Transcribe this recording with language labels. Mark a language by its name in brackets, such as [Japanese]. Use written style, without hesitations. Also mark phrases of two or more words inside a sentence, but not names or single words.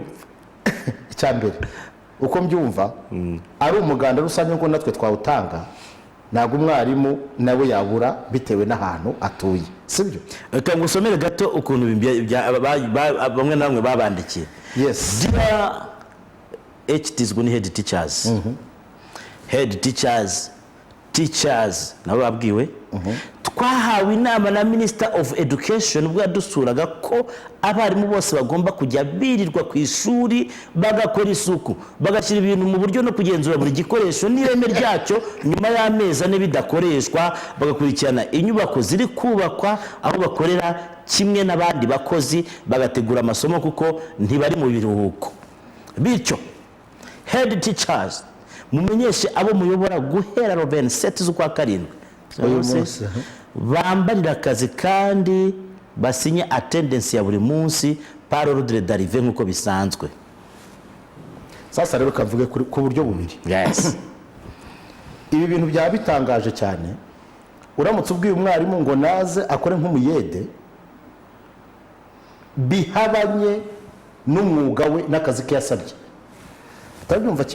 [Kinyarwanda] icyambere uko mbyumva ari umuganda rusange ngo natwe twawutanga ntabwo umwarimu nawe yabura bitewe n'ahantu atuye sibyo reka ngusomere gato ukuntu bamwe na bamwe babandikiye yes [English] dear HTs [Kinyarwanda] ni [English] head teachers head teachers [Kinyarwanda] nabo babwiwe twahawe inama na [English] Minister of Education [Kinyarwanda] ubwo yadusuraga ko abarimu bose bagomba kujya birirwa ku ishuri bagakora isuku bagashyira ibintu mu buryo no kugenzura buri gikoresho n'ireme ryacyo nyuma y'amezi ane bidakoreshwa bagakurikirana inyubako ziri kubakwa aho bakorera kimwe n'abandi bakozi bagategura amasomo kuko ntibari mu biruhuko bityo [English] head teachers [Kinyarwanda] mumenyeshe abo muyobora guhera 27 z'ukwa karindwi bambarira akazi kandi basinye attendance ya buri munsi [French] par ordre d'arrivée [Kinyarwanda] nk'uko bisanzwe sasa rero kavuge ku buryo bubiri yes ibi bintu byaba bitangaje cyane uramutse ubwiye umwarimu ngo naze akore nk'umuyede bihabanye n'umwuga we n'akazi ke yasabye, utabyumva kimwe.